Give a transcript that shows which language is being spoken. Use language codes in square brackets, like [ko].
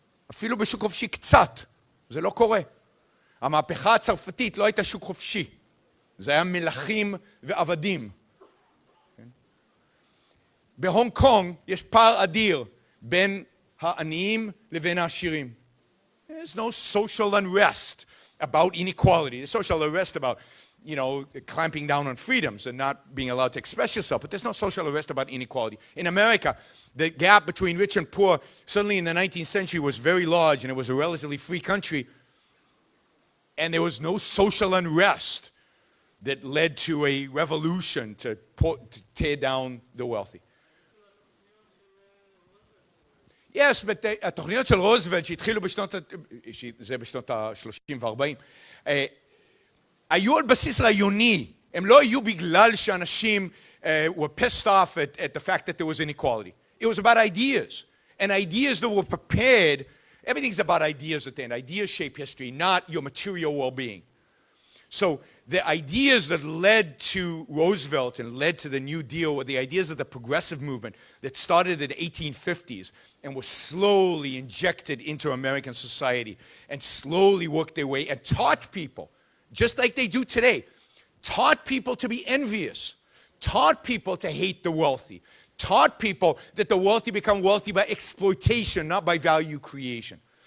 [he] אפילו בשוק חופשי קצת. זה לא קורה. המהפכה הצרפתית לא הייתה שוק חופשי. זה היה מלכים ועבדים. בהונג קונג יש פער אדיר בין העניים לבין העשירים. [en] There's no social unrest about inequality. There's social unrest about clamping down on freedoms and not being allowed to express yourself, but there's no social arrest about inequality. In America, the gap between rich and poor, suddenly in the 19th century, was very large, and it was a relatively free country, and there was no social unrest that led to a revolution to tear down the wealthy. Yes, but [he] התוכניות של רוזוולט שהתחילו בשנות ה-30 וה-40, היו על בסיס רעיוני, הם לא היו בגלל שאנשים [en] were pissed off at the fact that there was inequality. It was about ideas, and ideas that were prepared. Everything's about ideas at the end. Ideas shape history, not your material well-being. So the ideas that led to Roosevelt and led to the New Deal were the ideas of the progressive movement that started in the 1850s and was slowly injected into American society and slowly worked their way and taught people, just like they do today, taught people to be envious, taught people to hate the wealthy, taught people that the wealthy become wealthy by exploitation, not by value creation.